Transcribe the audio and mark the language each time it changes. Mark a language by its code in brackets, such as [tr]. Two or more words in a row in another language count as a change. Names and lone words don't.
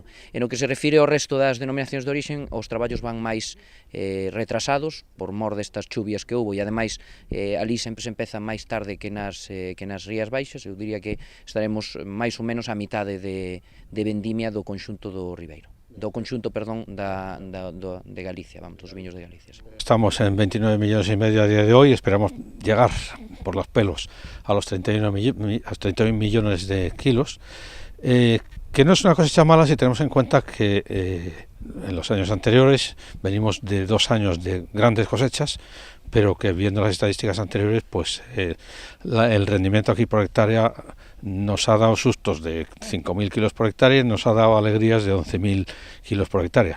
[gl] En o que se refire ao resto das denominacións de orixen, os traballos van máis retrasados por mor destas chuvias que houve, e ademais ali sempre se empeza máis tarde que nas Rías Baixas. Eu diría que estaremos máis ou menos a mitade de vendimia do conxunto do Ribeiro. Do conxunto, perdón, de Galicia, vamos, dos viños de Galicia. [es] Estamos en 29,5 millones a día de hoy, esperamos llegar por los pelos a los 31 millones de kilos, que no es una cosecha mala si tenemos en cuenta que en los años anteriores venimos de 2 años de grandes cosechas, pero que viendo las estadísticas anteriores, pues el rendimiento aquí por hectárea nos ha dado sustos de 5.000 kilos por hectárea y nos ha dado alegrías de 11.000 kilos por hectárea.